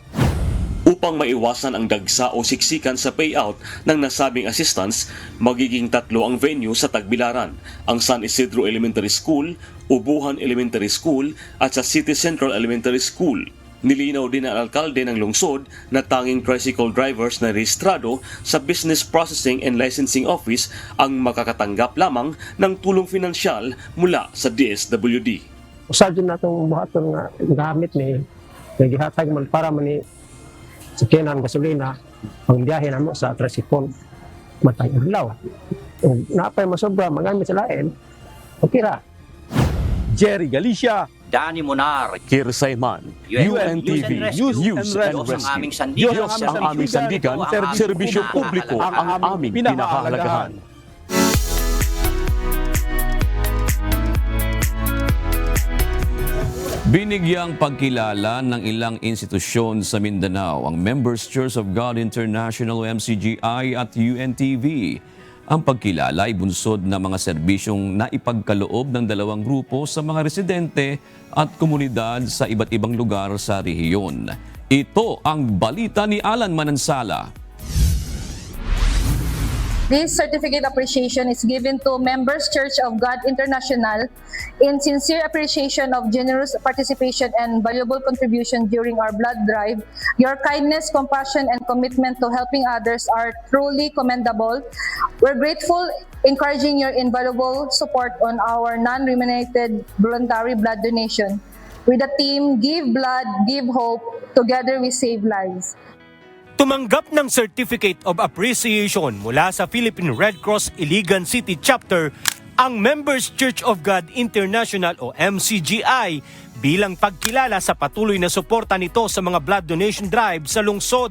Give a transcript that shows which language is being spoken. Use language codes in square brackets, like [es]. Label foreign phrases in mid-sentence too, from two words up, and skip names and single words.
[tl] Upang maiwasan ang dagsa o siksikan sa payout ng nasabing assistance, magiging 3 ang venue sa Tagbilaran, ang San Isidro Elementary School, Ubuhan Elementary School at sa City Central Elementary School. Nilinaw din ng alkalde ng lungsod na tanging [en] tricycle drivers [tl] na rehistrado sa Business Processing and Licensing Office ang makakatanggap lamang ng tulong finansyal mula sa DSWD. [ceb] Usad din natong buhaton nga gamit ni nagihatag man para man ni sakyanan gasolina ang biyahe namo sa tricycle matay adlaw. Kung napay masobra magamit sa lain, okay ra. Jerry Galicia, Danny Monar, Kir Sayman, UNTV, News and Rescue. [tl] Diyos ang aming sandigan, serbisyo publiko ang aming pinahahalagahan. Binigyang pagkilala ng ilang institusyon sa Mindanao ang Members Church of God International o MCGI at UNTV. Ang pagkilala ay bunsod ng mga serbisyong naipagkaloob ng dalawang grupo sa mga residente at komunidad sa iba't ibang lugar sa rehiyon. Ito ang balita ni Alan Manansala. [en] This certificate appreciation is given to Members Church of God International in sincere appreciation of generous participation and valuable contribution during our blood drive. Your kindness, compassion, and commitment to helping others are truly commendable. We're grateful, encouraging your invaluable support on our non-remunerated voluntary blood donation. With the team, Give Blood, Give Hope, together we save lives. [tl] Tumanggap ng Certificate of Appreciation mula sa Philippine Red Cross Iligan City Chapter ang Members Church of God International o MCGI bilang pagkilala sa patuloy na suporta nito sa mga blood donation drive sa lungsod.